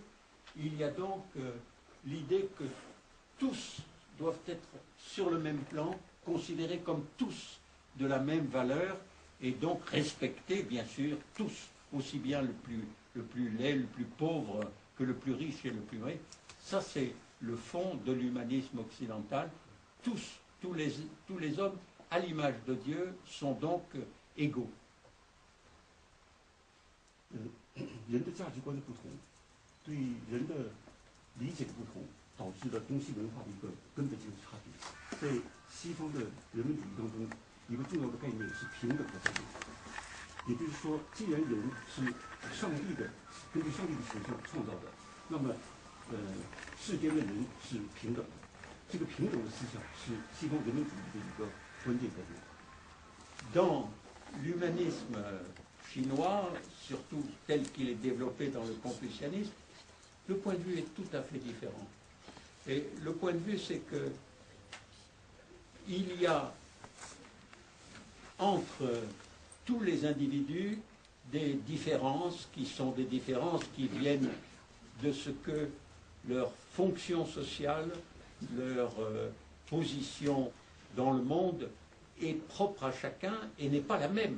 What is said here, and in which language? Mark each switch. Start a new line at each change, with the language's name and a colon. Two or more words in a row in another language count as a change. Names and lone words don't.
French: Il y a donc l'idée que tous doivent être sur le même plan, considérés comme tous de la même valeur, et donc respecter, bien sûr, tous, aussi bien le plus laid, le plus pauvre, que le plus riche et le plus riche. Ça, c'est le fond de l'humanisme occidental. Tous les hommes, à l'image de Dieu, sont donc égaux.
Chinese: 人的价值观的不同，对人的理解的不同，导致了东西文化的一个根本性的差别。在西方的人文主义当中，一个重要的概念是平等的概念。也就是说，既然人是上帝的，根据上帝的形象创造的，那么，世间的人是平等的。这个平等的思想是西方人文主义的一个关键概念。
French: Dans l'humanisme chinois, surtout tel qu'il est développé dans le confucianisme, le point de vue est tout à fait différent. Et le point de vue, c'est que il y a entre tous les individus des différences qui sont des différences qui viennent de ce que leur fonction sociale, leur position dans le monde est propre à chacun et n'est pas la même.